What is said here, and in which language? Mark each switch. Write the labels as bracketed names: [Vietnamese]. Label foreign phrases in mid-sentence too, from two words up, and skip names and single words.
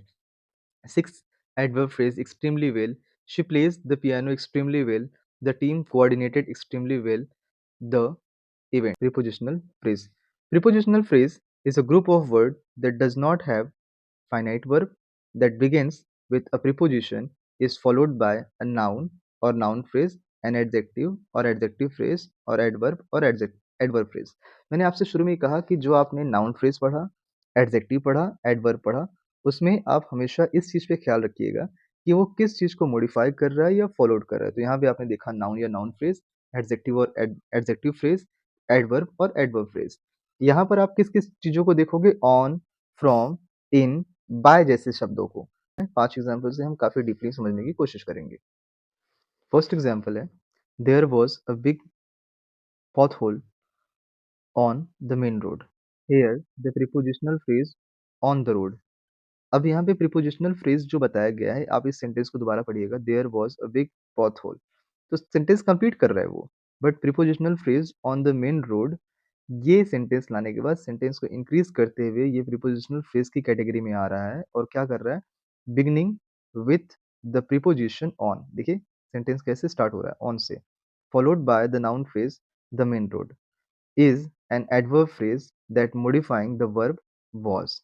[English] Sixth adverb phrase extremely well, she plays the piano extremely well, the team coordinated extremely well the event. Prepositional phrase. Prepositional phrase is a group of words that does not have finite verb, that begins with a preposition, is followed by a noun or noun phrase, an adjective or adjective phrase और adverb और adverb phrase. [Hindi] मैंने आपसे शुरू में ही कहा कि जो आपने [English] noun phrase [Hindi] पढ़ा, adjective पढ़ा, adverb पढ़ा, उसमें आप हमेशा इस चीज़ पे ख्याल रखिएगा कि वो किस चीज़ को modify कर रहा है या followed कर रहा है. तो यहाँ पे आपने देखा noun या [English] noun phrase, [Hindi] adjective और [English] adjective phrase, [Hindi] adverb और [English] adverb phrase. [Hindi] यहाँ पर आप किस किस चीज़ों को देखोगे? [English] On, from, in, by [Hindi] जैसे शब्दों को. 5 एग्जाम्पल से हम काफी डीपली समझने की कोशिश करेंगे. [English] First example है there was a big pothole on the main road. Here the prepositional phrase on the road. [Hindi] अब यहाँ पे [English] prepositional phrase [Hindi] जो बताया गया है आप इस सेंटेंस को दोबारा पढ़िएगा [English] there was a big pothole. [Hindi] तो सेंटेंस कंप्लीट कर रहा है वो [English] but prepositional phrase on the main road [Hindi] ये सेंटेंस लाने के बाद सेंटेंस को इंक्रीज करते हुए ये [English] prepositional phrase [Hindi] की कैटेगरी में आ रहा है और क्या कर रहा है [English] beginning with the preposition on. [Hindi] देखिए सेंटेंस कैसे स्टार्ट हो रहा है ऑन से [English] followed by the noun phrase the main road is an adverb phrase that modifying the verb was.